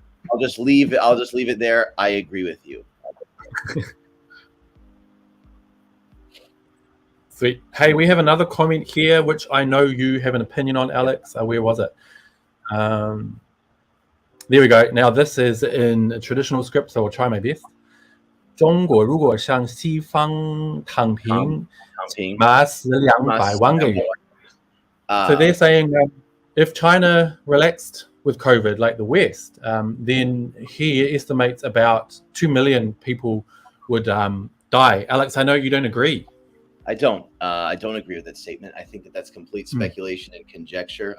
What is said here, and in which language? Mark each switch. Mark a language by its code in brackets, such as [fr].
[en] I'll just leave it there. I agree with you. Sweet. Hey, we have another comment here, which I know you have an opinion on, Alex. Where was it? There we go. Now this is in traditional script, so I'll try my best. [zh] 中国如果像西方躺平，麻死200万个人。 [en] So they're saying if China relaxed with COVID like the West, then he estimates about 2 million people would die. Alex, I know you don't agree. I don't agree with that statement. I think that that's complete speculation and conjecture.